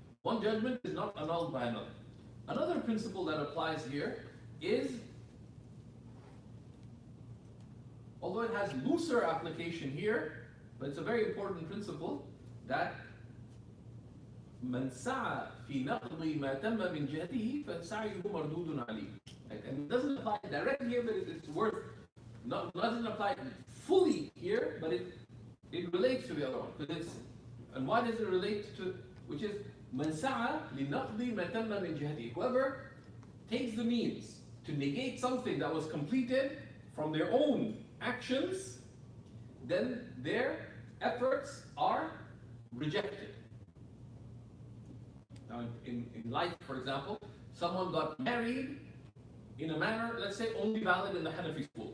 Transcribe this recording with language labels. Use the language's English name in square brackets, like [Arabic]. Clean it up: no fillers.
[English] One judgment is not annulled by another. Another principle that applies here is, although it has looser application here, but it's a very important principle, that [Arabic] من سعى في نقض ما تم من جهته فسعيه مردود عليه. [English] And it doesn't apply directly here, but it's worth. Doesn't apply fully here, but it relates to the other one. And why does it relate to? Which is [Arabic] من سعى لنقض ما تم من جهته. [English] Whoever takes the means to negate something that was completed from their own actions, then their efforts are rejected. Now, in life, for example, someone got married in a manner, let's say, only valid in the Hanafi school.